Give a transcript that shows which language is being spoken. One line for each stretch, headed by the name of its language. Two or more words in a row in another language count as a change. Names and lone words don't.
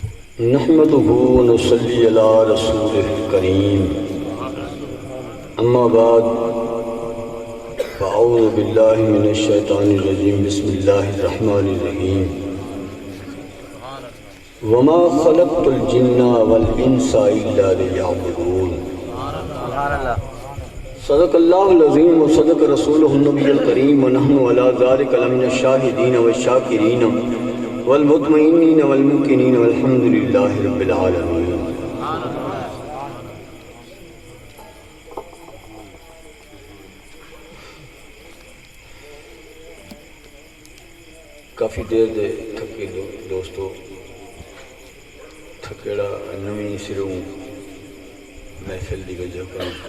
Arabic: نحمده ونصلي على رسوله الكريم اما بعد فاعوذ بالله من الشيطان الرجيم بسم الله الرحمن الرحيم وما خلقت الجن والانس الا ليعبدون صدق الله العظيم وصدق رسوله النبي الكريم ونحن على ذلك لمن الشاهدين والشاكرين والمطمئنين والموقنين والحمد لله رب العالمين.
Punjabi: کافی دیر دے تھکے دوستو تھکیڑا نویں سروں محفل دی وجہ پر